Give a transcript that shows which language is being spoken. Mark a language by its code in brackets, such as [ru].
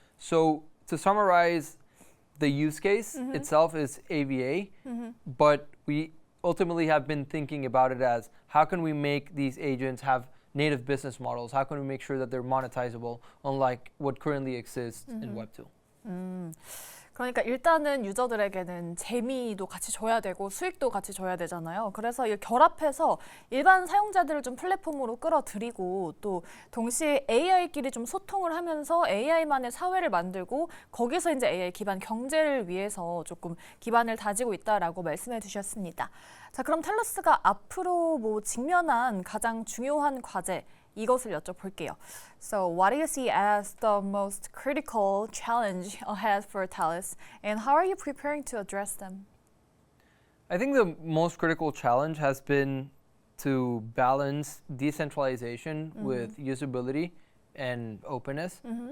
[en] So to summarize, the use case itself is AVA, but we ultimately have been thinking about it as how can we make these agents have native business models? How can we make sure that they're monetizable, unlike what currently exists in Web2? [ko] 그러니까 일단은 유저들에게는 재미도 같이 줘야 되고 수익도 같이 줘야 되잖아요. 그래서 이 결합해서 일반 사용자들을 좀 플랫폼으로 끌어들이고 또 동시에 AI끼리 좀 소통을 하면서 AI만의 사회를 만들고 거기서 이제 AI 기반 경제를 위해서 조금 기반을 다지고 있다라고 말씀해 주셨습니다. 자, 그럼 텔러스가 앞으로 뭐 직면한 가장 중요한 과제 이것을 여쭤볼게요. [en] So what do you see as the most critical challenge ahead for Talus and how are you preparing to address them? I think the most critical challenge has been to balance decentralization with usability and openness.